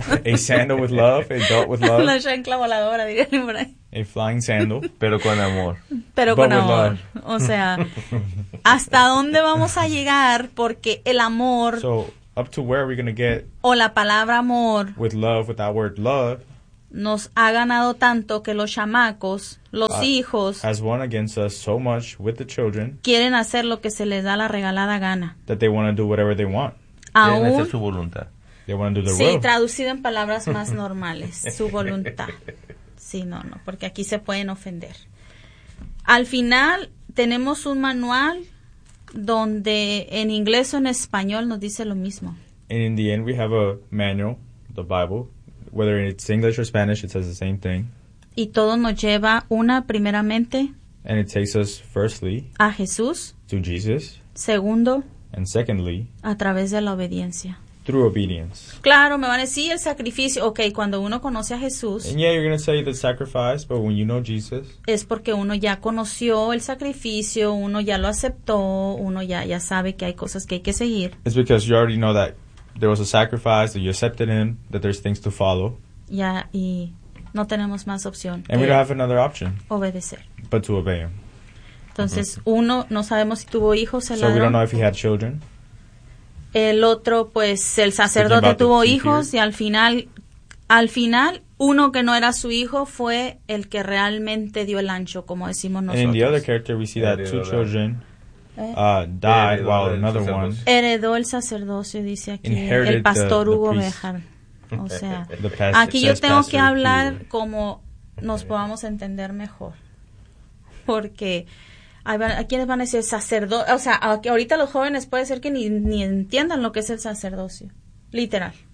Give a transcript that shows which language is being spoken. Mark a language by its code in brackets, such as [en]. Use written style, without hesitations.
[en] A sandal with love, a belt with love. [es] Una chancla voladora, diría yo por ahí. [en] A flying sandal. [es] Pero con amor. Pero [en] but [es] con amor. O sea, ¿hasta dónde vamos a llegar? Porque el amor. [en] So, up to where are we going to get? [es] O la palabra amor. [en] With love, with that word love. [es] Nos ha ganado tanto que los chamacos, los hijos, [en] has won against us so much with the children, [es] quieren hacer lo que se les da la regalada gana. [en] That they want to do whatever they want. [es] Aún, quieren hacer su voluntad. [en] They want to do their [es] sí, [en] will. [es] Sí, traducido en palabras más normales, su voluntad. Sí, no, no, porque aquí se pueden ofender. Al final, tenemos un manual donde en inglés o en español nos dice lo mismo. [en] And in the end, we have a manual, the Bible. Whether it's English or Spanish, it says the same thing. [es] Y todo nos lleva una primeramente. [en] And it takes us firstly. [es] A Jesús. [en] To Jesus. [es] Segundo. [en] And secondly. [es] A través de la obediencia. [en] Through obedience. [es] Claro, me van a decir el sacrificio. Okay, cuando uno conoce a Jesús. [en] And yeah, you're going to say the sacrifice, but when you know Jesus. [es] Es porque uno ya conoció el sacrificio, uno ya lo aceptó, uno ya sabe que hay cosas que hay que seguir. [en] It's because you already know that. There was a sacrifice that you accepted him, that there's things to follow. [es] Ya, y no tenemos más opción. [en] And we don't have another option. [es] Obedecer. [en] But to obey him. [es] Entonces, mm-hmm. Uno, no sabemos si tuvo hijos el [en] so [es] ladrón. [en] We don't know if he had children. [es] El otro, pues, el sacerdote tuvo hijos. Y al final, uno que no era su hijo fue el que realmente dio el ancho, como decimos nosotros. [en] And in the other character, we see that two children. died while another one [es] heredó el sacerdocio, dice aquí el pastor Hugo Bejar. O sea, aquí yo tengo que hablar como nos podamos entender mejor, porque a quienes van a decir sacerdote, o sea, ahorita los jóvenes puede ser que ni entiendan lo que es el sacerdocio, literal.